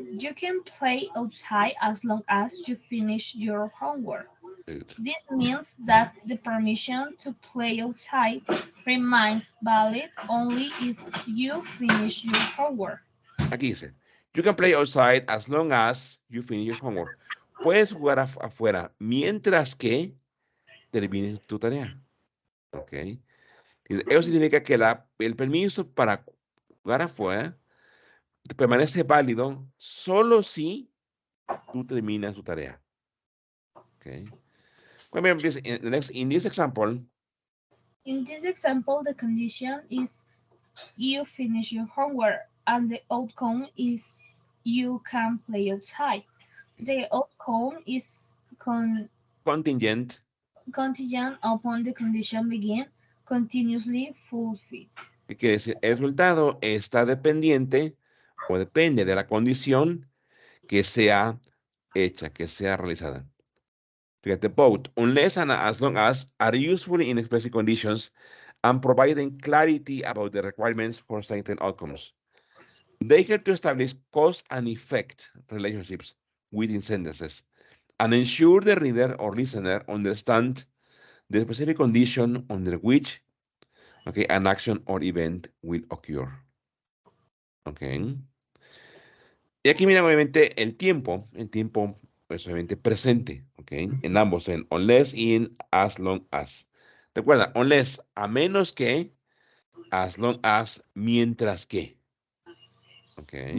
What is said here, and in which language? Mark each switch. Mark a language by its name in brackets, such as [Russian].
[English] You can play outside as long as you finish your homework. Good. This means that the permission to play outside remains valid only if you finish your homework. [Spanish] Aquí dice, [English] you can play outside as long as you finish your homework. [Spanish] Puedes jugar afuera mientras que termines tu tarea. Ok. Eso significa que el permiso para jugar afuera permanece válido solo si tú terminas tu tarea. [English] Okay. Remember this, in this example, In this example, the condition is you finish your homework and the outcome is you can play outside. The outcome is contingent, contingent upon the condition being continuously fulfilled. [Spanish] que quiere decir el resultado está dependiente o depende de la condición que sea hecha, que sea realizada. Fíjate, [English] both, unless and as long as, are useful in expressing conditions and providing clarity about the requirements for certain outcomes. They help to establish cause and effect relationships within sentences and ensure the reader or listener understand the specific condition under which an action or event will occur. Okay. [Spanish] Y aquí mira obviamente el tiempo pues obviamente presente, ¿ok? En ambos, en unless y en as long as. Recuerda, unless, a menos que, as long as, mientras que. ¿Ok?